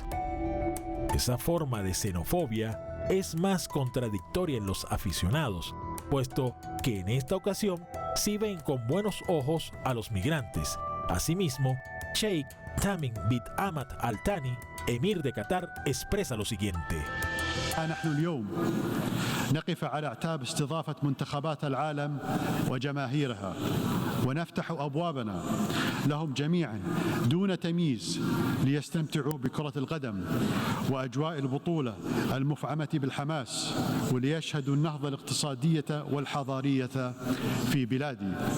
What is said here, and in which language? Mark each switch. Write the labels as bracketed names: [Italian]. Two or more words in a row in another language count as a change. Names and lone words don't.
[Spanish] Esa forma de xenofobia es más contradictoria en los aficionados, puesto que en esta ocasión sí ven con buenos ojos a los migrantes. Asimismo, Sheikh Tamim bin Hamad Al Thani, emir de Qatar, expresa lo siguiente. [Arabic] نحن اليوم نقف على اعتاب استضافة منتخبات العالم وجماهيرها ونفتح أبوابنا لهم جميعا دون تمييز ليستمتعوا بكرة القدم وأجواء البطولة المفعمة بالحماس وليشهدوا النهضة الاقتصادية والحضارية في بلادي.